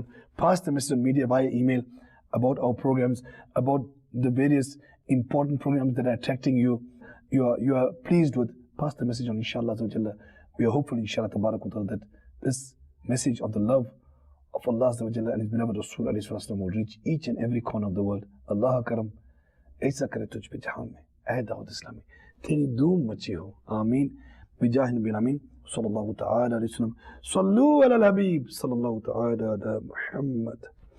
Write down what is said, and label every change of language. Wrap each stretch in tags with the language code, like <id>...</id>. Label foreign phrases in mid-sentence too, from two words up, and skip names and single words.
<en>Pass the message on media via email about our programs, about the various important programs that are attracting you. You are pleased with. Pass the message on, inshallah. We are hopeful, inshallah, that this message of the love of Allah and His beloved Rasul will reach each and every corner of the world.</en> <ur>اللہ کرم، ایسا کرے تجھ پہ جہاں میں, اے دعوت اسلامی، تیری دھوم مچی ہو۔ آمین. بجاہ نبی امین.</ur> <ar>صلى الله تعالى عليه وسلم. صلوا على الحبيب. صلى الله تعالى على محمد.</ar>